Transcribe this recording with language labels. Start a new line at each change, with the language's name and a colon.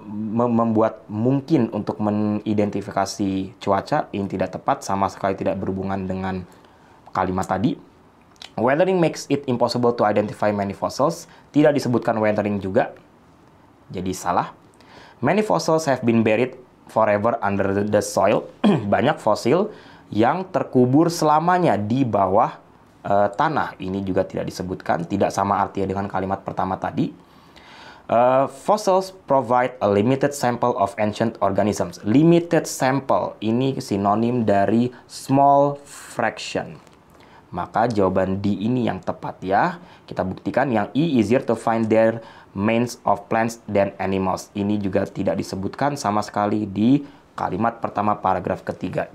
Indonesian: Membuat mungkin untuk mengidentifikasi cuaca. Ini tidak tepat, sama sekali tidak berhubungan dengan kalimat tadi.
English: Weathering makes it impossible to identify many fossils.
Indonesian: Tidak disebutkan weathering juga, jadi salah.
English: Many fossils have been buried forever under the soil.
Indonesian: Banyak fosil yang terkubur selamanya di bawah tanah. Ini juga tidak disebutkan, tidak sama artinya dengan kalimat pertama tadi.
English: Fossils provide a limited sample of ancient organisms.
Indonesian: Limited sample ini sinonim dari small fraction. Maka jawaban D ini yang tepat ya. Kita buktikan yang E,
English: easier to find their mains of plants than animals.
Indonesian: Ini juga tidak disebutkan sama sekali di kalimat pertama paragraf ketiga.